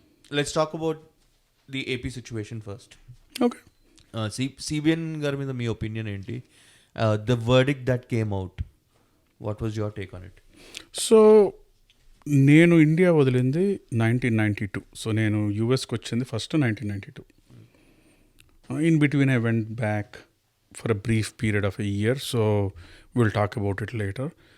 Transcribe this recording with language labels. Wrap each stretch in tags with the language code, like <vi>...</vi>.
<en>Let's talk about the AP situation first. Okay.</en> <te>CBN గారి మీద మీ opinion ఏంటి?</te> <en>The verdict that came out, what was your take on it?</en> <te>So నేను India వదిలింది 1992. So నేను యూఎస్కి వచ్చింది first 1992.</te> <en>In between I went back for a brief period of a year, so we'll talk about it later.</en>